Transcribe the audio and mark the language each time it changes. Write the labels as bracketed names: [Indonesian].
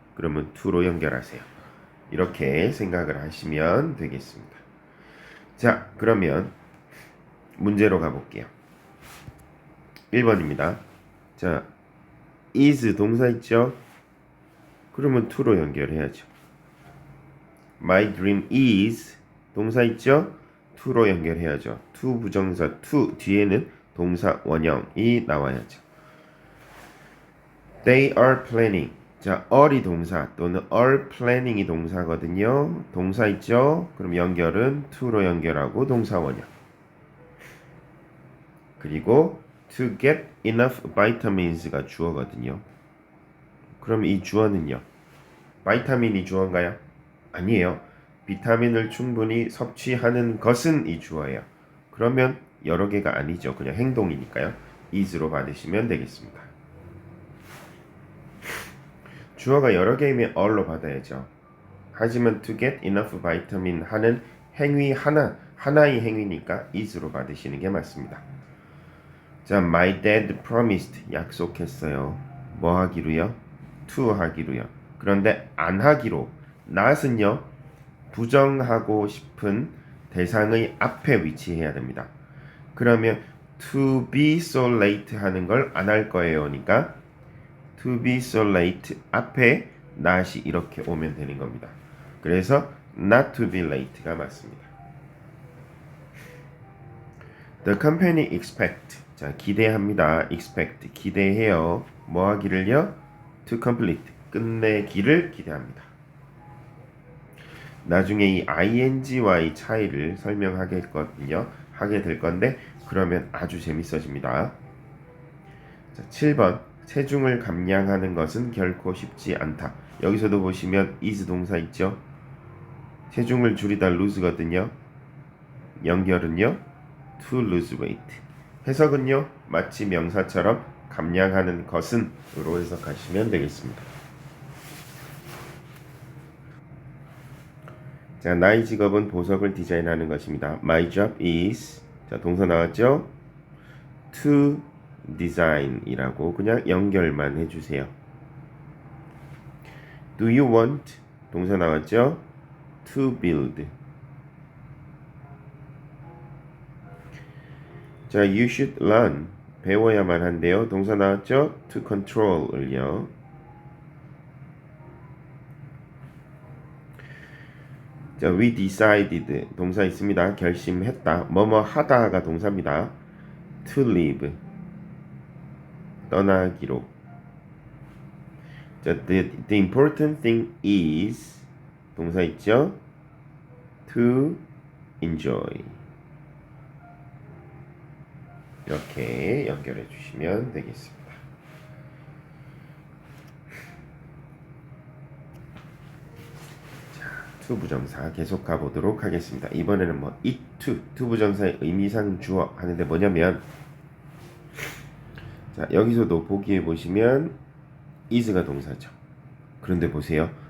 [Korean] 그러면 to로 연결하세요. 이렇게 생각을 하시면 되겠습니다. 자, 그러면 문제로 가볼게요. 1번입니다. 자, is 동사 있죠? 그러면 to로 연결해야죠. [English] My dream is [Korean] 동사 있죠? to로 연결해야죠. to 부정사 to 뒤에는 동사 원형이 나와야죠. [English] They are planning. [Korean] 자, are이 동사 또는 are planning이 동사거든요. 동사 있죠? 그럼 연결은 to로 연결하고 동사 원형. [English] 그리고 to get enough vitamins가 주어거든요. [Korean] 그럼 이 주어는요? 바이타민이 주어인가요? 아니에요. 비타민을 충분히 섭취하는 것은 이 주어예요. 그러면 여러 개가 아니죠. 그냥 행동이니까요. is로 받으시면 되겠습니다. 주어가 여러 개이면 all로 받아야죠. 하지만 to get enough vitamin 하는 행위 하나의 행위니까 is로 받으시는 게 맞습니다. [English] 자, my dad promised [Korean] 약속했어요. 뭐 하기로요? to 하기로요. 그런데 안 하기로 not은요 부정하고 싶은 대상의 앞에 위치해야 됩니다. 그러면 to be so late 하는 걸 안 할 거예요니까 to be so late 앞에 not이 이렇게 오면 되는 겁니다. 그래서 not to be late가 맞습니다. [English] The company expect [Korean] 자 기대합니다. expect 기대해요. 뭐 하기를요? to complete 끝내기를 기대합니다. 나중에 이 ing와의 차이를 설명하겠거든요. 하게 될 건데 그러면 아주 재밌어집니다. 자, 7번 체중을 감량하는 것은 결코 쉽지 않다. 여기서도 보시면 is 동사 있죠. 체중을 줄이다 lose거든요. 연결은요 [English] to lose weight. [Korean] 해석은요 마치 명사처럼 감량하는 것은 으로 해석하시면 되겠습니다. 자, 나의 직업은 보석을 디자인하는 것입니다. [English] My job is [Korean] 자, 동사 나왔죠? to design이라고 그냥 연결만 해주세요. [English] Do you want [Korean] 동사 나왔죠? [English] to build 자, you should learn [Korean] 배워야만 한데요. 동사 나왔죠? [English] to control을요. [Korean] 자, we decided 동사 있습니다. 결심했다. 뭐뭐 하다가 동사입니다. [English] to leave [Korean] 떠나기로. [English] 자, the important thing is [Korean] 동사 있죠? to enjoy 이렇게 연결해 주시면 되겠습니다. to 부정사 계속 가보도록 하겠습니다. 이번에는 뭐 it to 부정사의 의미상 주어 하는데 뭐냐면 자 여기서도 보기에 보시면 is가 동사죠. 그런데 보세요.